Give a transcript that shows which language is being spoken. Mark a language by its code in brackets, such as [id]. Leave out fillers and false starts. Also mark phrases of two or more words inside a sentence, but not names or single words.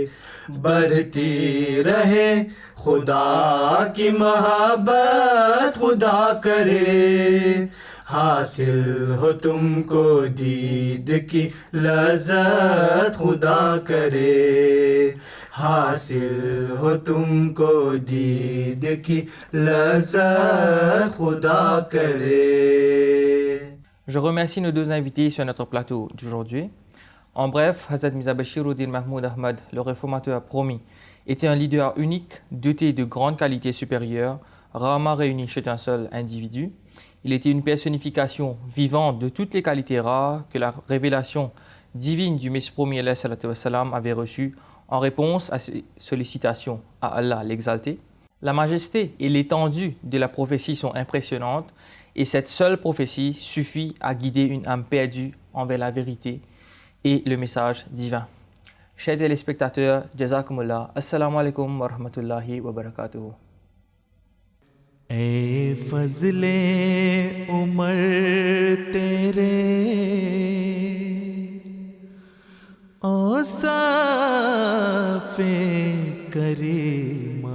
[ur] برتی رہے خدا کی محبت خدا کرے. حاصل ہو تم کو دید کی لذت خدا کرے. حاصل ہو تم کو دید کی لذت خدا کرے. [fr] Je remercie nos deux invités sur notre plateau d'aujourd'hui. En bref, Hazrat Mirza Bashiruddin Mahmoud Ahmad, le réformateur promis, était un leader unique, doté de grandes qualités supérieures, rarement réunies chez un seul individu. Il était une personnification vivante de toutes les qualités rares que la révélation divine du Messie promis [ar] عليه الصلاة والسلام [fr] avait reçues en réponse à ses sollicitations à Allah l'exalté. La majesté et l'étendue de la prophétie sont impressionnantes et cette seule prophétie suffit à guider une âme perdue envers la vérité et le message divin. Chers téléspectateurs, [ar] جزاكم الله، السلام عليكم ورحمة الله وبركاته. [ur] اے فضل عمر تیرے اوصاف کریم